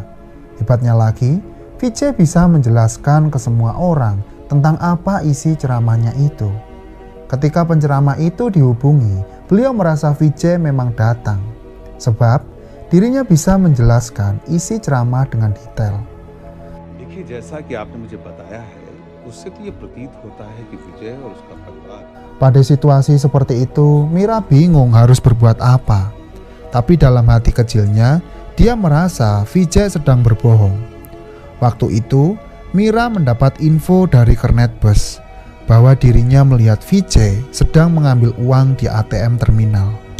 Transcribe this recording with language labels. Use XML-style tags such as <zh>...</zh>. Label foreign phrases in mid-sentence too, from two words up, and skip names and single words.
<id>Hebatnya lagi, Vijay bisa menjelaskan ke semua orang tentang apa isi ceramahnya itu. Ketika penceramah itu dihubungi, beliau merasa Vijay memang datang, sebab dirinya bisa menjelaskan isi ceramah dengan detail.</id> <hi>देखिए जैसा कि आपने मुझे बताया है उससे तो ये प्रतीत होता है कि विजय और उसका परिवार.</hi> <id>Pada situasi seperti itu, Mira bingung harus berbuat apa. Tapi dalam hati kecilnya, dia merasa Vijay sedang berbohong. Waktu itu, Mira mendapat info dari kernet bus bahwa dirinya melihat Vijay sedang mengambil uang di ATM terminal.</id>